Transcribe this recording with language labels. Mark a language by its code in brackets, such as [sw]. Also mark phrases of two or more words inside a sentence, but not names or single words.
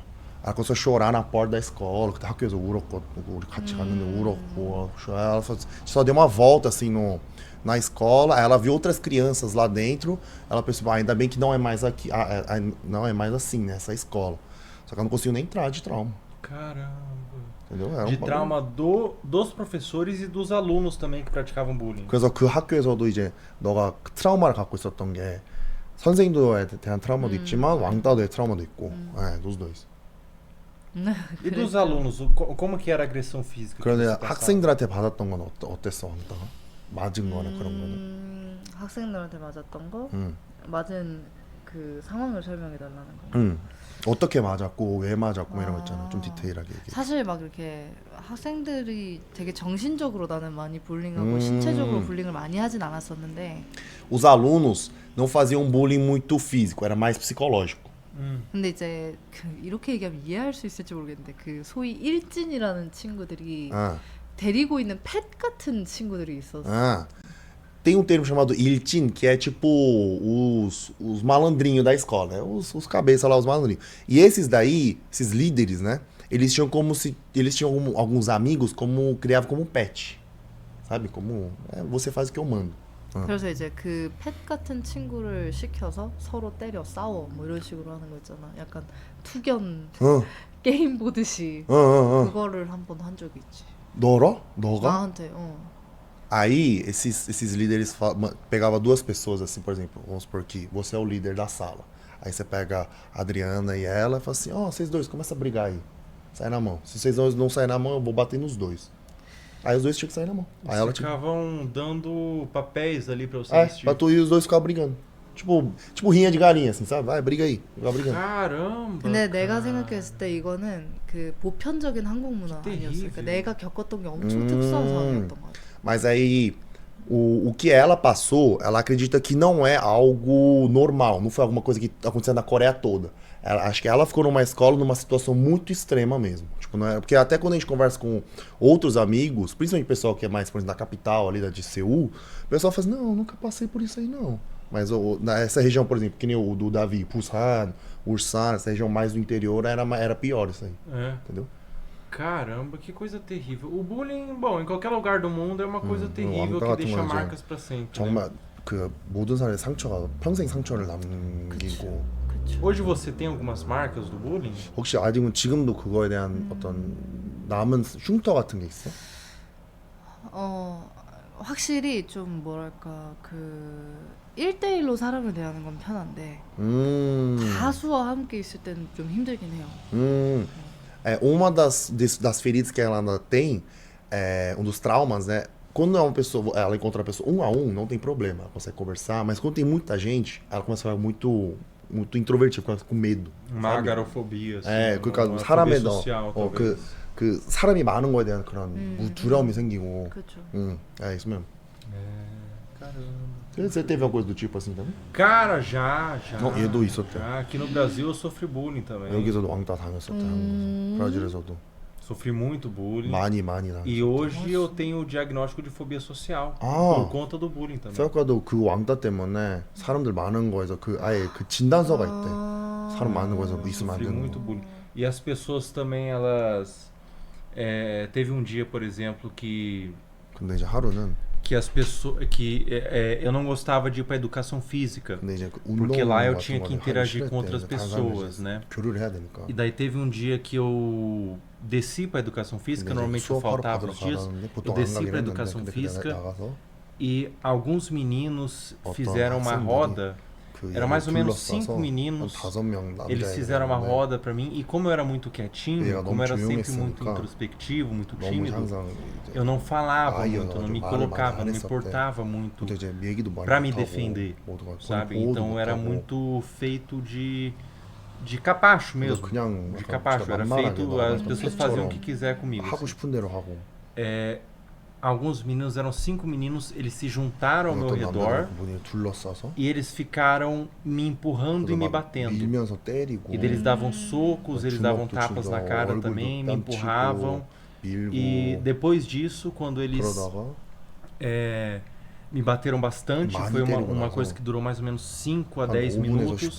[pt] Ela começou a chorar na porta da escola. Ela só deu uma volta assim na escola. Aí ela viu outras crianças lá dentro. Ela pensou, ainda bem que não é mais aqui. Não é mais assim, né? Essa escola. Só que ela não conseguiu nem entrar de trauma. Caramba. entendeu? De trauma dos professores e dos alunos também que praticavam bullying. [ko] 그래서 그 학교에서도 이제 너가 그 트라우마를 갖고 있었던 게 선생님들에 대한 트라우마도 있지만 왕따도의 트라우마도 있고, 네, [pt] dos dois. E dos alunos, como que era a agressão física? [ko] 그런데 학생들한테 받았던 건 어땠어, 왕따가? 맞은 거나 그런 거는? 학생들한테 맞았던 거? 맞은 그 상황을 설명해 달라는 거. 어떻게 맞았고 왜 맞았고 이런 거 있잖아. 좀 디테일하게 얘기해. 사실 막 이렇게 학생들이 되게 정신적으로 나는 많이 불링하고 신체적으로 불링을 많이 하진 않았었는데 [pt] Os alunos não faziam bullying muito físico, era mais psicológico. [ko] 근데 이제 이렇게 얘기하면 이해할 수 있을지 모르겠는데 그 소위 일진이라는 친구들이 데리고 있는 펫 같은 친구들이 있었어. [pt] Tem um termo chamado iltin, que é tipo os malandrinhos da escola, né? Os cabeças lá, os malandrinhos. E esses daí, esses líderes, né? Eles tinham alguns amigos criavam como pet. Sabe? Como você faz o que eu mando. [ko] 그래서 이제 그 펫 같은 친구를 시켜서 서로 때려 싸워 뭐 이런 식으로 하는 거 있잖아. 약간 투견 게임 보듯이 그거를 한번 한 적이 있지. 너가? 나한테. [pt] Aí, esses líderes pegavam duas pessoas, assim, por exemplo, vamos supor que você é o líder da sala. Aí você pega a Adriana e ela e fala assim, vocês dois, começa a brigar aí. Sai na mão. Se vocês não saírem na mão, eu vou bater nos dois. Aí os dois tinham que sair na mão. Aí ela ficavam dando papéis ali pra você assistir. Pra tu e os dois ficavam brigando. Tipo rinha de galinha, assim, sabe? Vai, briga aí. Fica brigando. Caramba! [ko] 근데 내가 생각했을 때 이거는 그 보편적인 한국 문화 아니었어. 그러니까 내가 겪었던 게 엄청 특수한 상황이었던 것 같아. [pt] Mas aí, o que ela passou, ela acredita que não é algo normal. Não foi alguma coisa que aconteceu na Coreia toda. Acho que ela ficou numa escola numa situação muito extrema mesmo. Tipo, não é, porque até quando a gente conversa com outros amigos, principalmente o pessoal que é mais, por exemplo, da capital, ali de Seul, o pessoal fala assim, não, nunca passei por isso aí, não. Mas essa região, por exemplo, que nem o do Davi, Busan, Ulsan, essa região mais do interior, era pior isso aí. Entendeu? Caramba, que coisa terrível. O bullying, bom, em qualquer lugar do mundo é uma coisa terrível que deixa marcas pra sempre. [ko] 정말 그 모든 사람의 상처가 평생 상처를 남기고. [pt] Hoje você tem algumas marcas do bullying? [ko] 혹시 지금도 그거에 대한 어떤 남은 흉터 같은 게 있어? 확실히 좀 뭐랄까 그 1대1로 사람을 대하는 건 편한데 다수와 함께 있을 때는 좀 힘들긴 해요. [pt] Uma das feridas que ela ainda tem, um dos traumas, né? quando é uma pessoa, ela encontra a pessoa 1 a 1, não tem problema, ela consegue conversar, mas quando tem muita gente, ela começa a ficar muito introvertida, fica com medo. Uma sabe? agarofobia, assim. [ko] 그러니까 [pt] uma [ko] 사람에 [pt] fobia social, talvez. [ko] 그 사람이 많은 거에 대한 그런 두려움이 생기고. 그렇죠. [pt] É isso mesmo. Caramba. Você teve alguma coisa do tipo assim também? Cara, já. [ko] 얘도 있었대. [pt] Já. Aqui no Brasil eu sofri bullying também. [ko] 여기서도 왕따 당했었대. 한국에서. 브라질에서도. [pt] Sofri muito bullying. [ko] 많이 당했었대. [pt] E hoje eu tenho o diagnóstico de fobia social. [ko] 아. [pt] Por conta do bullying também. [ko] 세아까도 그 왕따 때문에 사람들 많은 거에서 그 아예 그 진단서가 있대. 사람 많은 거에서 있으면 안 [pt] Sofri [ko] 되는 [pt] muito [ko] 거. [pt] bullying. E as pessoas também, elas... teve um dia, por exemplo, que [ko] 근데 이제 하루는 [pt] as pessoas... eu não gostava de ir para educação física. [ko] 근데 이제 그 [pt] Porque [ko] 운동 [pt] lá eu [ko] 같은 [pt] tinha que [ko] 거를 하기 [pt] interagir com [ko] 싫을 [pt] outras [ko] 때 다른 [pt] pessoas, [ko] 사람들이랑 [pt] né? [ko] 교류를 해야 되니까. [pt] E daí teve um dia que eu desci para educação física, normalmente eu faltava os dias, eu desci para educação física e alguns meninos fizeram uma roda, era mais ou menos 5 meninos, eles fizeram uma roda para mim e como eu era muito quietinho, como eu era sempre muito introspectivo, muito tímido, eu não falava muito, eu não me colocava, não me importava muito para me defender, sabe? Então era muito feito de capacho mesmo, de capacho, era feito, as pessoas faziam o que quiser comigo. [ko] 하고 싶은 대로 하고. [pt] Alguns meninos, eram 5 meninos, eles se juntaram ao meu redor e eles ficaram me empurrando e me batendo. E eles davam socos, eles davam tapas na cara também, me empurravam. E depois disso, quando eles me bateram bastante, foi uma coisa que durou mais ou menos 5 a 10 minutos.